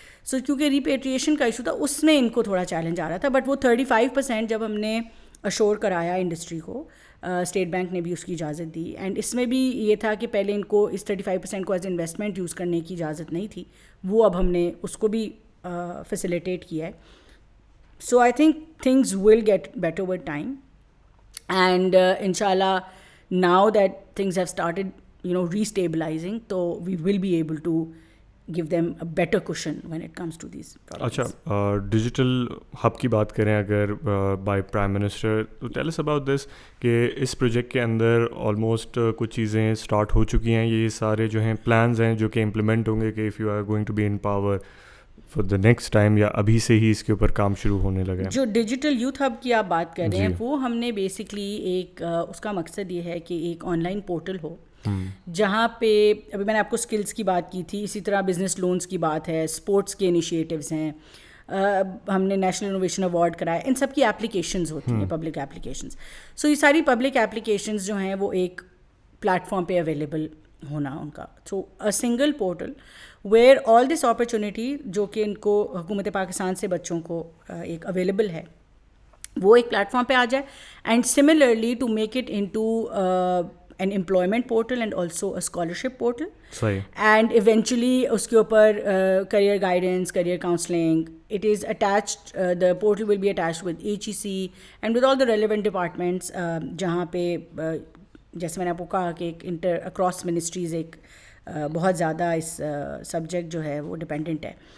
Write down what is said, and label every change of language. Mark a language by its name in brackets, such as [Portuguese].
[Urdu] So کیونکہ repatriation کا issue تھا, اس میں ان کو تھوڑا چیلنج آ رہا تھا, بٹ وہ 35% جب ہم نے اشور کرایا انڈسٹری کو, اسٹیٹ بینک نے بھی اس کی اجازت دی, اینڈ اس میں بھی یہ تھا کہ پہلے ان کو اس 35% کو ایز انویسٹمنٹ یوز کرنے کی اجازت نہیں تھی, وہ اب ہم نے اس کو بھی فیسیلیٹیٹ کیا ہے. [English] So I think things will get better with time, and inshallah now that things have started restabilizing, so we will be able to give them a better cushion when it comes to these problems. [Urdu] اچھا, digital hub کی بات کریں اگر by prime minister, تو [English] tell us about this [Urdu] کہ اس project کے اندر almost کچھ چیزیں اسٹارٹ ہو چکی ہیں, یہ سارے جو ہیں پلانز ہیں جو کہ امپلیمنٹ ہوں گے کہ [English] if you are going to be in power for the next time, [Urdu] یا ابھی سے ہی اس کے اوپر کام شروع ہونے لگے ہیں. جو ڈیجیٹل یوتھ ہب کی آپ بات کر رہے ہیں, وہ ہم نے بیسکلی ایک اس کا مقصد یہ ہے کہ ایک آن لائن پورٹل ہو جہاں پہ, ابھی میں نے آپ کو اسکلس کی بات کی تھی, اسی طرح بزنس لونس کی بات ہے, اسپورٹس کے انیشیٹیوز ہیں, ہم نے نیشنل انوویشن ایوارڈ کرایا, ان سب کی اپلیکیشنز ہوتی ہیں, پبلک اپلیکیشنز. سو یہ ساری پبلک اپلیکیشنز جو ہیں وہ ایک پلیٹ فارم پہ اویلیبل ہونا ان کا. [English] so a single portal where all this opportunity [Urdu] جو کہ ان کو حکومت پاکستان سے بچوں کو ایک اویلیبل ہے, وہ ایک پلیٹ فارم پہ آ جائے. [English] And similarly to make it into an employment portal and also a scholarship portal. [Urdu] صحیح. [English] And eventually اس کے اوپر career guidance, career counseling, it is attached, the portal will be attached with HEC and with all the relevant departments, [Urdu] جہاں پہ جیسے میں نے آپ کو کہا کہ ایک across ministries ایک بہت زیادہ اس سبجیکٹ جو ہے وہ ڈپینڈنٹ ہے.